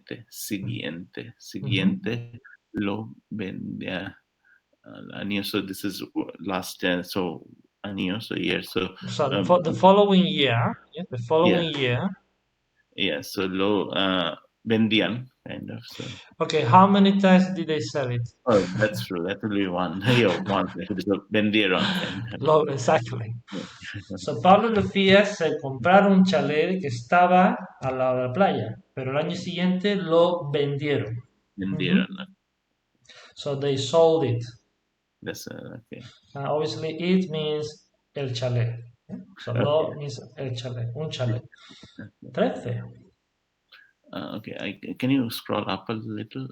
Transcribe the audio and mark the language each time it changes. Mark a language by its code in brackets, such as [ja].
[es] siguiente lo vendía al año. [en] So this is last so año, so year. So So the following year, yeah, the yeah, following year. yeah. So lo vendían kind of. So Okay, how many times did they sell it? oh, that's true. That will be one. Yeah, one. So vendieron kind of. Exactly. Yeah. [es] So Pablo y Lucía se compraron un chalet que estaba al lado de la playa, pero el año siguiente lo vendieron. Vendieron. [en] So they sold it. That's okay. Obviously, it means el chalet. So lo means el chalet, un chalet. 13. Okay. Can you scroll up a little?